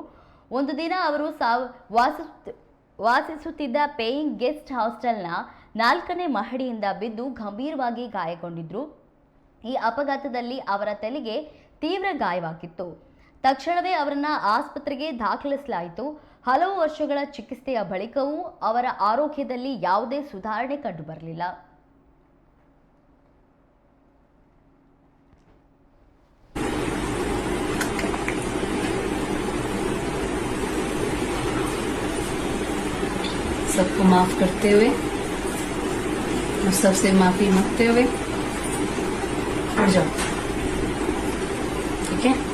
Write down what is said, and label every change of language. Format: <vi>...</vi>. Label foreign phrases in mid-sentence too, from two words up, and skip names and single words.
<kn>ಒಂದು ದಿನ ಅವರು ವಾಸಿಸುತ್ತಿದ್ದ</kn> <en>paying guest</en> <kn>ಹಾಸ್ಟೆಲ್ನ 4ನೇ ಮಹಡಿಯಿಂದ ಬಿದ್ದು ಗಂಭೀರವಾಗಿ ಗಾಯಗೊಂಡಿದ್ರು. ಈ ಅಪಘಾತದಲ್ಲಿ ಅವರ ತಲೆಗೆ ತೀವ್ರ ಗಾಯವಾಗಿತ್ತು. ತಕ್ಷಣವೇ ಅವರನ್ನ ಆಸ್ಪತ್ರೆಗೆ ದಾಖಲಿಸಲಾಯಿತು. ಹಲವು ವರ್ಷಗಳ ಚಿಕಿತ್ಸೆಯ ಬಳಿಕವೂ ಅವರ ಆರೋಗ್ಯದಲ್ಲಿ ಯಾವುದೇ ಸುಧಾರಣೆ ಕಂಡುಬರಲಿಲ್ಲ.</kn> <hi>सबको माफ करते हुए और सबसे माफी मांगते हुए उठ जाओ, ठीक है?</hi>